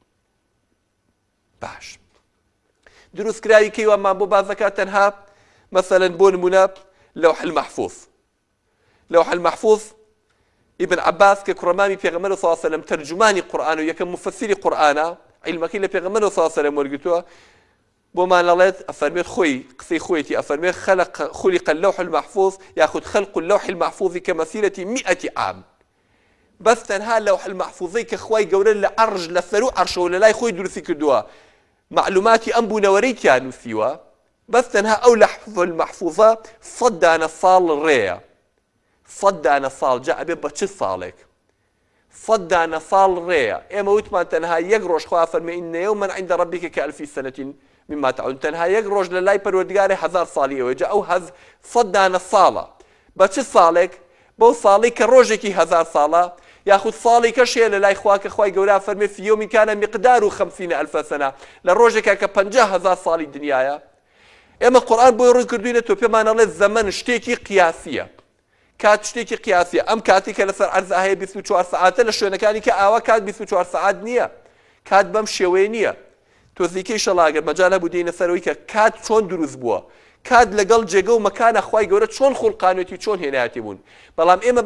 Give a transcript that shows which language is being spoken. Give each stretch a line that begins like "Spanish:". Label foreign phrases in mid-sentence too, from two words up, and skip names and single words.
Central Kurdish: باش دروستکراوی کەیوانمان بۆ باس دەکات تەنها مثلا بۆ نمونە لەوح المەحفوظ لەوح المەحفوظ ابن عباس کە کوڕەمامی پێغەمبەر
Arabic: صلی الله علیه و سلم
Central Kurdish: تەرجمانی قورئان و یەکەم مفەسیری قورئانە عیلمەکەی لە پێغەمبەر
Arabic: صلی الله علیه و سلم
Central Kurdish: وەرگرتووە بۆمان ئەڵێت ئەفەرمێت خۆی قسەی خۆیەتی ئەفەرمێت
Arabic: خلق اللوح المحفوظ
Central Kurdish: یاخود
Arabic: خلق اللوح المحفوظ كمسيرة 100 عام
Central Kurdish: بەس تەنها لەوح المەحفوظەی کە خوای گەورە لە عەرش لە سەر و عەرشەوە لە لای خۆی دروستی کردووە معلوماتی ئەم بوونەوەرەی تیان نووسیوە بەس تەنها ئەو لەوح المەحفوظە 100 دانە ساڵ ڕێیە 100 دانە ساڵ جا ئەبێ بە چ ساڵێک 100 دانە ساڵ ڕێیە ئێمە وتمان تەنها یەک ڕۆژ خوا فەرمێ
Arabic: إن يوما عند ربك كألف سنة مما تعدون
Central Kurdish: تەنها یەک ڕۆژ لە لای پەروەردگارێ 1000 ساڵی ئەوەیە جا ئەو 100 دانە ساڵە بە چ ساڵێک بەو ساڵی کە ڕۆژێکی 1000 ساڵە یاخود ساڵی کەش هەیە لە لای خوا کە خوای گەورە فەرمێ
Arabic: في يوم كان مقداره 50,000 سنة
Central Kurdish: لە ڕۆژێکە کە 50,000 ساڵی دنیاە ئێمە قورئان بۆی ڕوون کردوینە تۆ پێمان ئەڵێ زەمن شتێکی قیاسیە کات شتێکی قیاسیە ئەم کاتی کە لەسەر عەرزە هەیە 24 ساعاتە لە شوێنەکانی کە ئاوا کات 24 ساعات نییە کات بەم شێوەیە نییە تۆزیکەی شەڵاگەر مەجال هەبوو دێنە سەرەوەی کە کات چۆن دروست بووە کات لەگەڵ جێگە و مەکانە خوای گەورە چۆن خوڵقانێتی چۆن هێنایەتی بوون بەڵام ئێمە